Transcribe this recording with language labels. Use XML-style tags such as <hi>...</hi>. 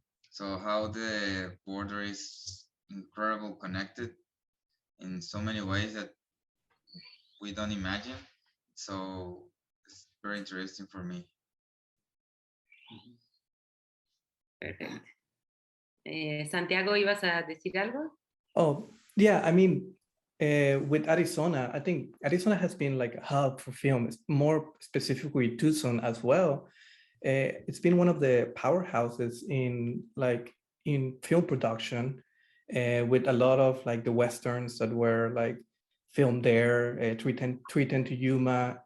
<en>So how the border is incredible connected in so many ways that we don't imagine. So it's very interesting for me. Perfect.</en> <es>Santiago, ¿ibas a decir algo?</es> <en>Oh, yeah, I mean, with Arizona, I think Arizona has been like a hub for film, more specifically Tucson as well. It's been one of the powerhouses in film production, with a lot of like the Westerns that were like filmed there, 310 to Yuma.</en>